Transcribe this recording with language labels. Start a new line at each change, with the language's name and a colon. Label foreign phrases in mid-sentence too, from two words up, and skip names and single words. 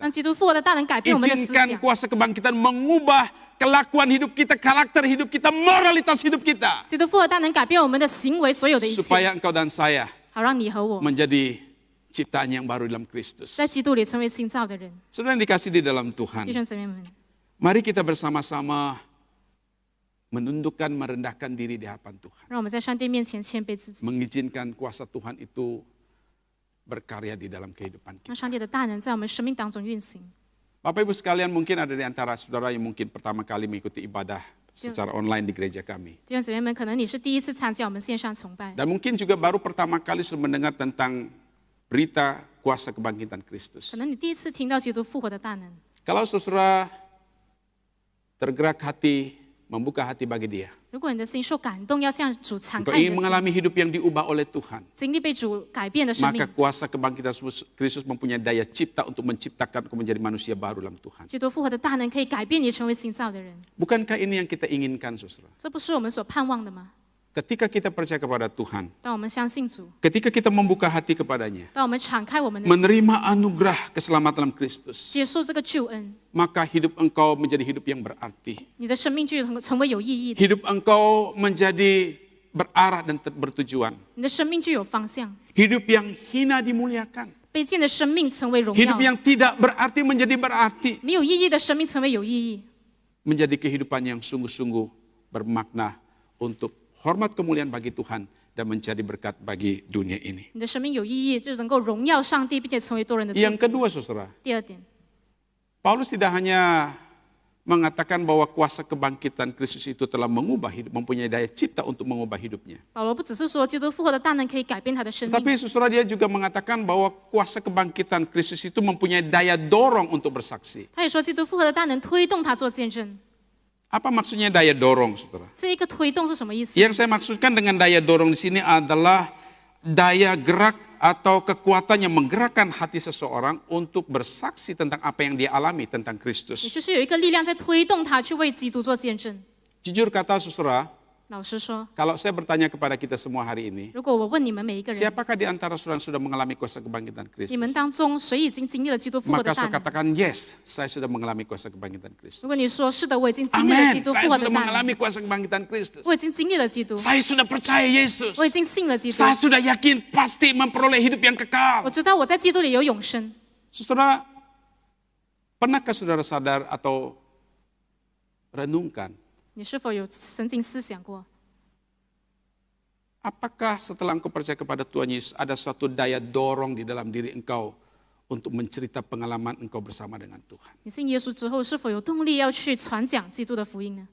Chinese: 让基督复活的大能改变我们的思
Indonesian: Izinkan
Chinese: 想，
Indonesian: kuasa kebangkitan mengubah kelakuan hidup kita, karakter hidup kita, moralitas hidup kita.
Chinese: 基督复活大能改变我们的行为，所有的一切，
Indonesian: Supaya engkau dan saya
Chinese: 好让你和我
Indonesian: menjadi ciptaan yang baru dalam Kristus.
Chinese: 在基督里成为新造的人。
Indonesian: Saudara yang dikasih di dalam Tuhan,
Chinese: 弟兄姊妹们，
Indonesian: mari kita bersama-sama menundukkan, merendahkan diri di hadapan Tuhan.
Chinese: 让我们在上帝面前谦卑自己，
Indonesian: Mengizinkan kuasa Tuhan itu berkarya di dalam kehidupan kita.
Chinese: 让上帝的大能在我们生命当中运行。
Indonesian: Bapak Ibu sekalian, mungkin ada di antara saudara yang mungkin pertama kali mengikuti ibadah secara online di gereja kami.
Chinese: 弟兄姊妹们，可能你是第一次参加我们线上崇拜，
Indonesian: Dan mungkin juga baru pertama kali sudah mendengar tentang berita kuasa kebangkitan Kristus.
Chinese: 可能你第一次听到基督复活的大能。
Indonesian: Kalau saudara tergerak hati, membuka hati bagi dia,
Chinese: 如果你的心受感动，要向主敞
Indonesian: engkau
Chinese: 开你
Indonesian: ingin
Chinese: 的心，
Indonesian: mengalami hidup yang diubah oleh Tuhan,
Chinese: 经历被主改变的生
Indonesian: maka
Chinese: 命，
Indonesian: kuasa kebangkitan Kristus mempunyai daya cipta untuk menciptakan engkau menjadi manusia baru dalam Tuhan.
Chinese: 基督复活的大能可以改变你成为新造的人。
Indonesian: Bukankah ini yang kita inginkan, saudara?
Chinese: 这不是我们所盼望的吗？
Indonesian: Ketika kita percaya kepada Tuhan,
Chinese: 当我们相信主，
Indonesian: ketika kita membuka hati kepadanya,
Chinese: 当我们敞开我们的心，
Indonesian: menerima anugerah keselamatan dalam Kristus,
Chinese: 接受这个救恩，
Indonesian: maka hidup engkau menjadi hidup yang berarti.
Chinese: 你的生命就成为有意义的，
Indonesian: Hidup engkau menjadi berarah dan bertujuan.
Chinese: 你的生命就有方向。
Indonesian: Hidup yang hina dimuliakan.
Chinese: 卑贱的生命成为荣
Indonesian: Hidup
Chinese: 耀，
Indonesian: yang tidak berarti menjadi berarti.
Chinese: 没有意义的生命成为有意义，
Indonesian: Menjadi kehidupan yang sungguh-sungguh bermakna untuk hormat kemuliaan bagi Tuhan dan menjadi berkat bagi dunia ini.
Chinese: 你的生命有意义，就能够荣耀上帝，并且成为多人的祝
Indonesian: Yang
Chinese: 福。
Indonesian: kedua, saudara,
Chinese: 第二点，
Indonesian: Paulus tidak hanya mengatakan bahwa kuasa kebangkitan Kristus itu telah mengubah hidup, mempunyai daya cipta untuk mengubah hidupnya.
Chinese: 保罗不只是说基督复活的大能可以改变他的生命，
Indonesian: Tapi saudara, dia juga mengatakan bahwa kuasa kebangkitan Kristus itu mempunyai daya dorong untuk bersaksi.
Chinese: 他也说基督复活的大能推动他做见证。
Indonesian: Apa maksudnya daya dorong, saudara?
Chinese: 这一个推动是什么意思？
Indonesian: Yang saya maksudkan dengan daya dorong di sini adalah daya gerak atau kekuatan yang menggerakkan hati seseorang untuk bersaksi tentang apa yang dia alami tentang
Chinese: 也
Indonesian: Kristus.
Chinese: 就是有一个力量在推动他去为基督做见证。
Indonesian: Jujur kata saudara,
Chinese: 老实说，
Indonesian: kalau saya bertanya kepada kita semua hari ini,
Chinese: 如果我问你们每一个人，
Indonesian: siapakah di antara saudara sudah mengalami kuasa kebangkitan
Chinese: 你们
Indonesian: Kristus?
Chinese: 当中谁已经经历了基督复活
Indonesian: Maka
Chinese: 的大
Indonesian: saya
Chinese: 能？
Indonesian: katakan yes, saya sudah mengalami kuasa kebangkitan Kristus.
Chinese: 如果你说是的，我已经经历了基
Indonesian: Amin,
Chinese: 督
Indonesian: saya
Chinese: 复活的
Indonesian: sudah
Chinese: 大能，
Indonesian: mengalami kuasa kebangkitan Kristus.
Chinese: 我已经经历了基督，
Indonesian: Saya sudah percaya Yesus.
Chinese: 我已经信了基督，
Indonesian: Saya sudah yakin pasti memperoleh hidup yang
Chinese: 我
Indonesian: kekal.
Chinese: 知道我在基督里有永生。
Indonesian: Saudara, pernahkah saudara sadar atau renungkan,
Chinese: 你是否有曾经思想过，
Indonesian: apakah setelah engkau percaya kepada Tuhan Yesus ada suatu daya dorong di dalam diri engkau untuk mencerita pengalaman engkau bersama dengan Tuhan?
Chinese: 你信耶稣之后是否有动力要去传讲基督的福音呢？